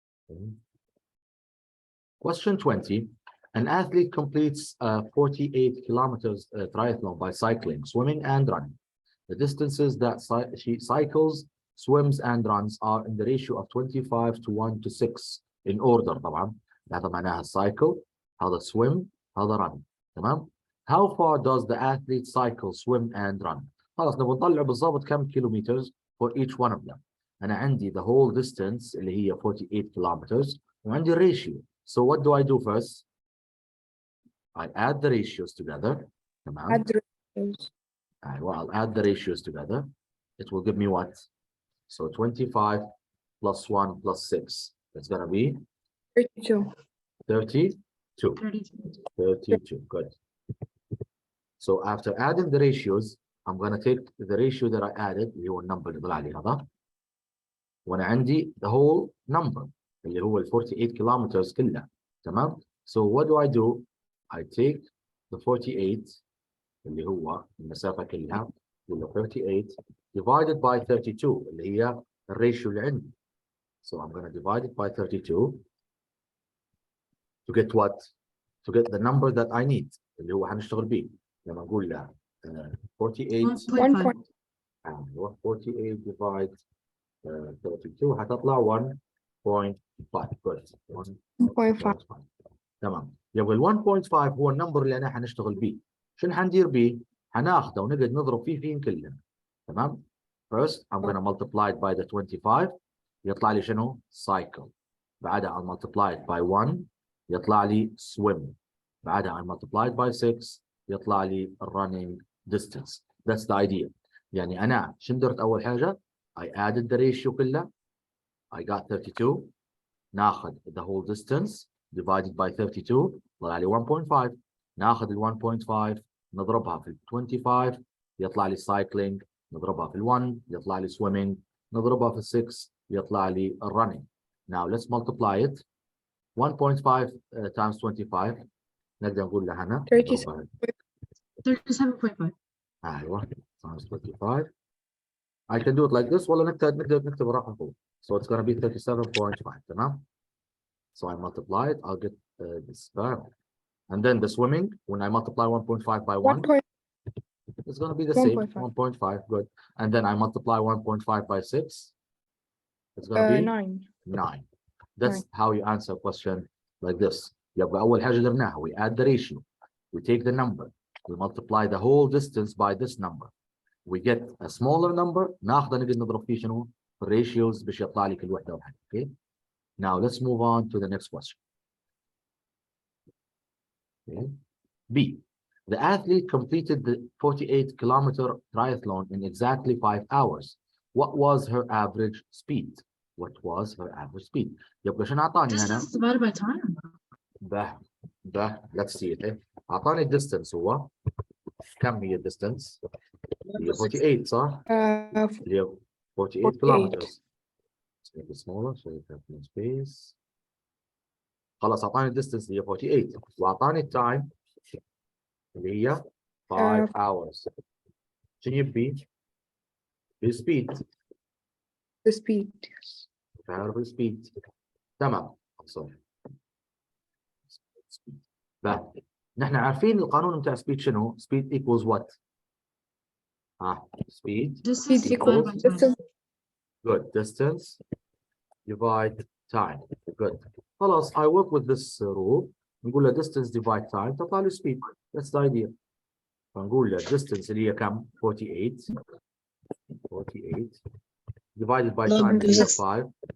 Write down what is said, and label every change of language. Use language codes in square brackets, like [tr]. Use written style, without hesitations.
[en] Okay. Question 20. An athlete completes 48 kilometers triathlon by cycling, swimming, and running. The distances that she cycles, swims, and runs are in the ratio of 25 to 1 to 6 in order. [ar] طبعا هذا معناها cycle، هذا swim، هذا run. [en] تمام؟ How far does the athlete cycle, swim, and run? [ar] خلاص نبغى نطلع بالضبط كم [en] kilometers for each one of them. [ar] أنا عندي [en] the whole distance [ar] اللي هي 48 kilometers وعندي ratio. [en] So what do I do first? I add the ratios together. [ar] تمام؟ [en] Add the ratios. Well, I'll add the ratios together. It will give me what? So 25 plus 1 plus 6. It's going to be 32. 32. 32. Good. So after adding the ratios, I'm going to take the ratio that I added, [ar] اللي هو النمبر اللي طلع لي هذا. [en] وأنا عندي the whole number اللي هو 48 kilometers كلها. تمام؟ So what do I do? I take the [ar] 48 اللي هو المسافة كلها 38 [en] divided by [ar] 32 اللي هي الريشيو اللي عندي. [en] So I'm going to divide it by 32 to get what? To get the number that I need [ar] اللي هو هنشتغل بيه. لما نقول له 48 48 divide 32 هتطلع 1.5. [en] Good. 1.5. [ar] تمام. يبقى ال 1.5 هو النمبر اللي انا هنشتغل بيه. شنو حندير بيه؟ هناخده ونقعد نضرب فيه كلهم. [en] تمام؟ First I'm going to multiply it by the 25 [ar] يطلع لي شنو؟ [en] cycle. بعدها I'll multiply it by 1 [ar] يطلع لي [en] swim. بعدها I multiply it by 6 [ar] يطلع لي [en] running distance. That's the idea. [ar] يعني أنا شنو درت أول حاجة؟ [en] I added the ratio [ar] كله. [en] I got 32. [ar] ناخذ [en] the whole distance divided by 32 [ar] طلع لي [en] 1.5. [ar] ناخذ ال 1.5 نضربها في 25 يطلع لي cycling. نضربها في 1 يطلع لي swimming. نضربها في 6 يطلع لي running. [en] Now let's multiply it. [ar] 1.5 times 25 نقدر نقول له هنا 37.5. ايوه times 25. [en] I can do it like this [ar] ولا نكتب الرقم فوق. [en] So it's going to be 37.5. تمام. So I multiply it, I'll get this back. And then the swimming, when I multiply 1.5 by 1, it's going to be the same, 1.5, good. And then I multiply 1.5 by 6, it's going to be 9. That's how you answer a question like this. [ar] يبقى أول حاجة درناها, [en] we add the ratio, we take the number, we multiply the whole distance by this number. we get a smaller number ناخذه نقدر نضرب فيه شنو؟ ratios باش يطلع لي كل وحده وحده. Okay. Now let's move on to the next question. Okay. B. The athlete completed the 48-kilometer triathlon in exactly 5 hours. What was her average speed? What was her average speed? [ar] يبقى شنو اعطاني هنا؟ [en] Distance divided by time. ده let's see it. [ar] اعطاني الديستنس هو كم هي الديستنس؟ هي 48 صح؟ اللي هي 48 kilometers. [en] Let's make it smaller so you have more space. [ar] خلاص اعطاني الديستنس اللي هي 48 واعطاني التايم اللي هي 5 hours. شنو يبي؟ السبيد. [en] The speed. [ar] تعرف السبيد. تمام. صح. نحن عارفين القانون بتاع سبيد شنو؟ سبيد equals what؟ speed [en] Distance divided by time. Distance. good distance divide time good. خلاص I work with this rule. [ar] نقول له [en] distance divide time [ar] تطلع له [en] speed. That's the idea. [ar] فنقول له distance اللي هي كم؟ 48 [en] divided by [ar] time اللي هي 5.